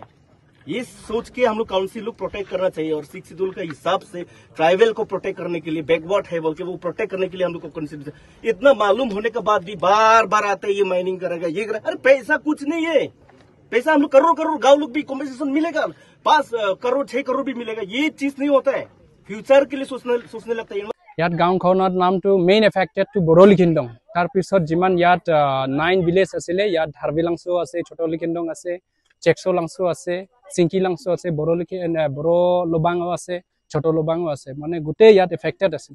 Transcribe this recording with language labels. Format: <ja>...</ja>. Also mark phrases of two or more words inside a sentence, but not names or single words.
<hi>ये सोच के हम लोग काउंसिल लोग प्रोटेक्ट करना चाहिए। और</hi> <en>six schedule</en> <hi>के हिसाब से ट्राइबल को प्रोटेक्ट करने के लिए, बैकवर्ड है बोल के वो प्रोटेक्ट करने के लिए हम लोग को कंसिडर। इतना मालूम होने के बाद भी बार बार आते ये माइनिंग करेगा, ये करेगा। अरे पैसा कुछ नहीं है, पैसा हम लोग करोड़ गाँव लोग भी कॉम्पेंसेशन मिलेगा, 5 करोड़ 6 करोड़ भी मिलेगा। ये चीज नहीं होता है, फ्यूचर के लिए सोचने लगता है।</hi> <as>ইয়াত গাঁওখনৰ নামটো</as> <en>main affected</en> <as>টু বড়লিখিন্দং। তাৰপিছত যিমান ইয়াত 9 ভিলেজ আছিলে, ইয়াত ধাৰবিলাংছো আছে, ছোটলিখিন্দং আছে, চেকচলাংছো আছে, চিংকিলাংছো আছে, বড় লবাঙো আছে, ছোট লবাঙো আছে। মানে গোটেই ইয়াত এফেক্টেড আছিলে।</as>